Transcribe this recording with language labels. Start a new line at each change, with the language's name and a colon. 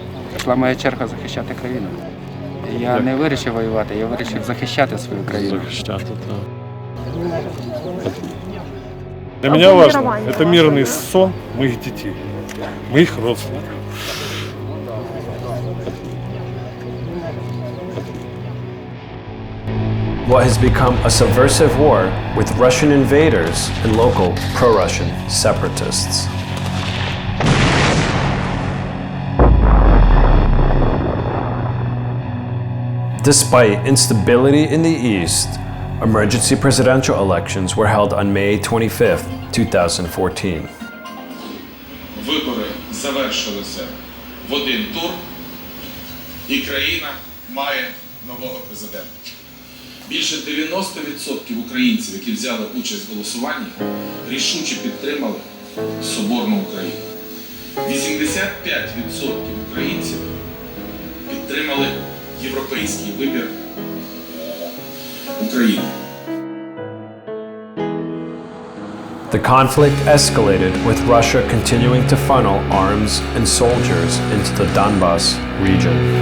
Ukrainian: Прийшла моя черга захищати країну. Я не вирішив воювати, я вирішив захищати свою країну. Захищати, так.
Russian: Для меня важно, это мирный сон моих детей, моих родственников.
English: What has become a subversive war with Russian invaders and local pro-Russian separatists. Despite instability in the East, emergency presidential elections were held on May 25, 2014.
Ukrainian: Вибори завершилися в один тур, і країна має нового президента. Більше 90% українців, які взяли участь в голосуванні, рішуче підтримали соборну Україну. 85% українців підтримали європейський вибір України.
English: The conflict escalated with Russia continuing to funnel arms and soldiers into the Donbas region.